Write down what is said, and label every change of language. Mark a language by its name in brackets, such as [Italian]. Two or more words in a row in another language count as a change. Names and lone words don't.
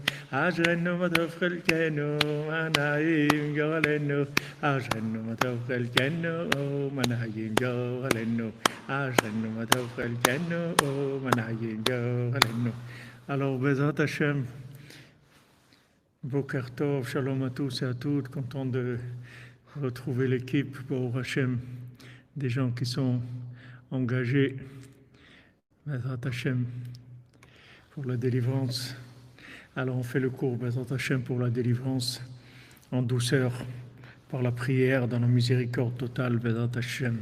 [Hebrew] אשרינו מה טוב חלקנו מה נעים גורלנו. אשרינו מה טוב חלקנו מה נעים גורלנו. אשרינו מה טוב חלקנו מה נעים גורלנו. [French] Alors, [Hebrew] בעזרת השם, בוקר טוב, שלום [French] à tous et à toutes, content de retrouver l'équipe pour Hashem, des gens qui sont engagés, [Hebrew] בעזרת השם, [French] pour la délivrance. Alors on fait le cours [Hebrew] בעזרת השם [French] pour la délivrance en douceur, par la prière, dans la miséricorde totale, [Hebrew] בעזרת השם.